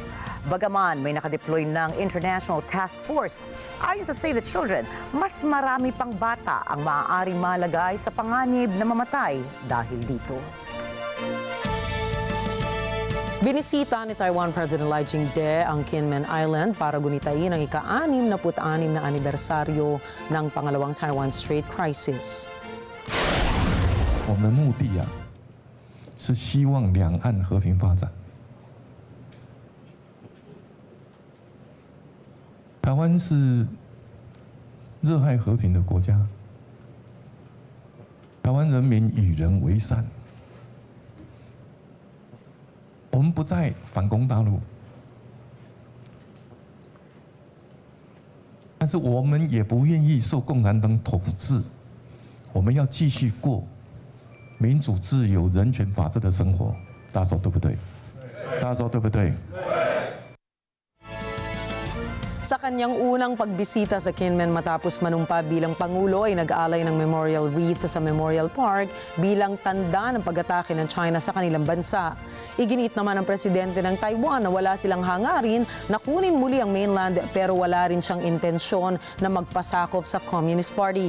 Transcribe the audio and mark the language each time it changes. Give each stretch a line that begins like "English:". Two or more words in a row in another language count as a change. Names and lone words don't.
Filipino: Bagaman may nakadeploy ng International Task Force, ayon sa Save the Children, mas marami pang bata ang maaaring malagay sa panganib na mamatay dahil dito. Binisita ni Taiwan President Lai Ching-te ang Kinmen Island para gunitain ang ika-66 na anibersaryo ng pangalawang Taiwan Strait Crisis.
Chinese: 我们目的是希望两岸和平发展。台湾是热爱和平的国家，台湾人民与人为善，我们不再反攻大陆，但是我们也不愿意受共产党统治，我们要继续过民主、自由、人权、法治的生活。大家说对不对？大家说对不对？
Filipino: Sa kanyang unang pagbisita sa Kinmen matapos manumpa bilang Pangulo ay nag-aalay ng memorial wreath sa Memorial Park bilang tanda ng pag-atake ng China sa kanilang bansa. Iginiit naman ng presidente ng Taiwan na wala silang hangarin na kunin muli ang mainland pero wala rin siyang intensyon na magpasakop sa Communist Party.